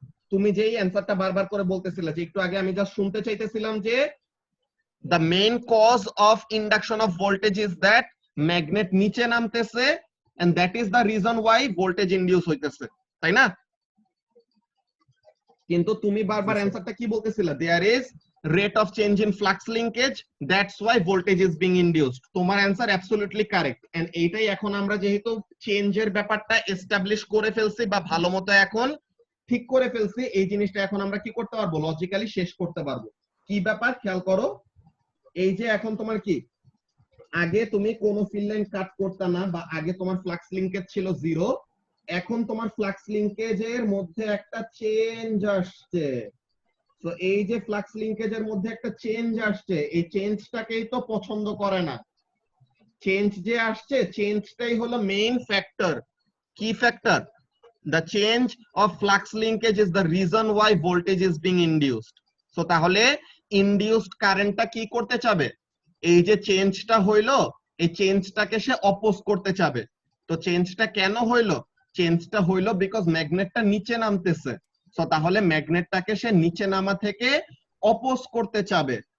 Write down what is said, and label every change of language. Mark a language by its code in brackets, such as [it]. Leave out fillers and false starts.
[bn] তুমি যেই অ্যানসারটা বারবার করে বলতেছিলে যে একটু আগে আমি জাস্ট শুনতে চাইতেছিলাম যে [en] the main cause of induction of voltage is that magnet [bn] নিচে নামতেছে [en] and that is the reason why voltage induce [bn] হইতেছে, তাই না? কিন্তু তুমি বারবার অ্যানসারটা কি বলতেছিলে? [en] there is rate of change in flux linkage, that's why voltage is being induced. [bn] তোমার অ্যানসার অ্যাবসলিউটলি কারেক্ট। এন্ড এইটাই এখন আমরা যেহেতু চেঞ্জের ব্যাপারটা এস্টাবলিশ করে ফেলছি বা ভালোমতো এখন ঠিক করে ফেলছি, এই জিনিসটা এখন আমরা কি করতে পারবো? লজিক্যালি শেষ করতে পারবো। কি ব্যাপার খেয়াল করো, এই যে এখন তোমার কি আগে তুমি কোন ফিল্ড লাইন কাট করতে না বা আগে তোমার ফ্লাক্স লিংকেজ ছিল 0, এখন তোমার ফ্লাক্স লিংকেজের মধ্যে একটা চেঞ্জ আসছে। তো এই যে ফ্লাক্স লিংকেজের মধ্যে একটা চেঞ্জ আসছে, এই চেঞ্জটাকেই তো পছন্দ করে না। চেঞ্জ যে আসছে চেঞ্জটাই হলো মেইন ফ্যাক্টর। কি factor? [en] the change of flux linkage is the reason why voltage is being induced. [bn] so তাহলে ইনডিউসড কারেন্টটা কি করতে চাবে? এই যে চেঞ্জটা হইলো এই চেঞ্জটাকে সে অপোজ করতে চাবে। তো চেঞ্জটা কেন হইলো? চেঞ্জটা হইলো বিকজ ম্যাগনেটটা নিচে নামতেছে, সো তাহলে ম্যাগনেটটাকে সে নিচে নামা থেকে অপোজ করতে চাবে।